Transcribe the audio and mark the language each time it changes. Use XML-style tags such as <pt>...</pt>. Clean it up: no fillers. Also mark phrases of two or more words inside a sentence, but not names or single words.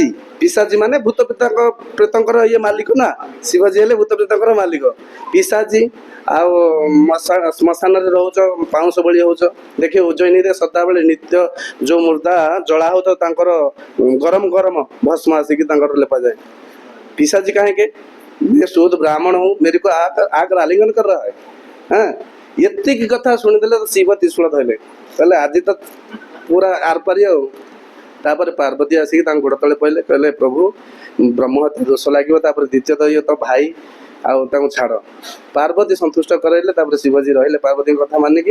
<or>ପିଶାଚୀ ମାନେ ଭୂତ ପ୍ରେତଙ୍କର ଇଏ ମାଲିକ ନା, ଶିବଜୀ ହେଲେ ଭୂତ ପ୍ରେତଙ୍କର ମାଲିକ। ପିଶାଚୀ, ଆଉ ଶ୍ମଶାନରେ ରହୁଛ, ପାଉଁଶ ବଳି ହଉଛ। ଦେଖିବେ ଉଜ୍ଜୟିନୀରେ ସଦାବେଳେ ନିତ୍ୟ ଯୋଉ ମୁର୍ଦା ଜଳା ହଉଥିବ, ତାଙ୍କର ଗରମ ଗରମ ଭସ୍ମ ଆସିକି ତାଙ୍କର ଲେପାଯାଏ।</or> <hi>पिशाची काहे के? ये शुद्ध ब्राह्मण हूँ, मेरे को आकर आलिंगन कर रहा है।</hi> <or>हाँ ଏତିକି କଥା ଶୁଣିଦେଲେ ତ ଶିବ ତ୍ରିଶୂଳ ଧଇଲେ କହିଲେ ଆଜି ତ ପୁରା ଆରପାରି ଆଉ। ତାପରେ ପାର୍ବତୀ ଆସିକି ତାଙ୍କ ଗୋଡ଼ ତଳେ ପଇଲେ କହିଲେ ପ୍ରଭୁ ବ୍ରହ୍ମ ହତ୍ୟା ଦୋଷ ଲାଗିବ, ତାପରେ ଦ୍ୱିତୀୟତଃ ଇଏ ତ ଭାଇ ଆଉ ତାଙ୍କୁ ଛାଡ଼। ପାର୍ବତୀ ସନ୍ତୁଷ୍ଟ କରାଇଲେ, ତାପରେ ଶିବଜୀ ରହିଲେ ପାର୍ବତୀଙ୍କ କଥା ମାନିକି।</or>